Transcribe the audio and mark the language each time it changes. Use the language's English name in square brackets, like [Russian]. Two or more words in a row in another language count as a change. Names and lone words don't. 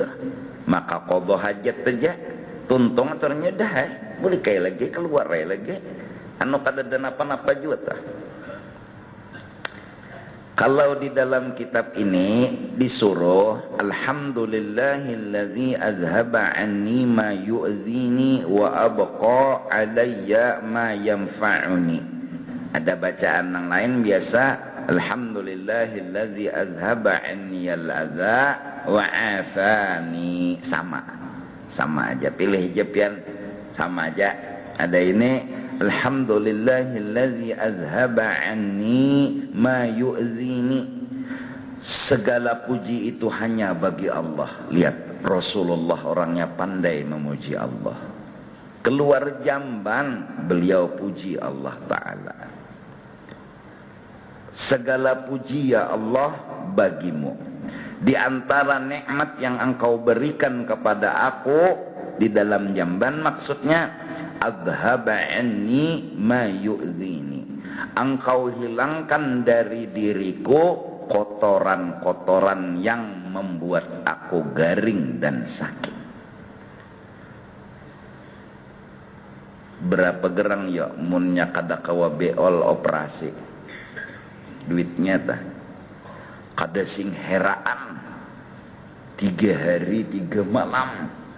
[Banjar] Maka qadha hajat aja tuntung aturnya dah boleh kayak lagi keluar lagi anu kada ada napa-napa juga tah. Kalau di dalam kitab ini disuruh [Arabic] الحمد لله الذي أذهب عني ما يؤذيني وأبقى علي ما ينفعني. [Banjar] Ada bacaan yang lain biasa [Arabic] الحمد لله الذي أذهب عني الأذى وعافاني. [Banjar] Sama aja, pilih jepian sama aja. Ada ini [Arabic] الحمد لله الذي أذهب عني ما يؤذيني. [Indonesian] Segala puji itu hanya bagi Allah. Lihat Rasulullah orangnya pandai memuji Allah. Keluar jamban beliau puji Allah Ta'ala. Segala puji ya Allah bagimu. Di antara nikmat yang engkau berikan kepada aku di dalam jamban, maksudnya [Arabic] أذهب عني ما يؤذيني. [Indonesian] Engkau hilangkan dari diriku kotoran-kotoran yang membuat aku garing dan sakit. [Banjar] Berapa gerang ya munnya kada kawa beol operasi duitnya tah kada sing heraan 3 hari 3 malam.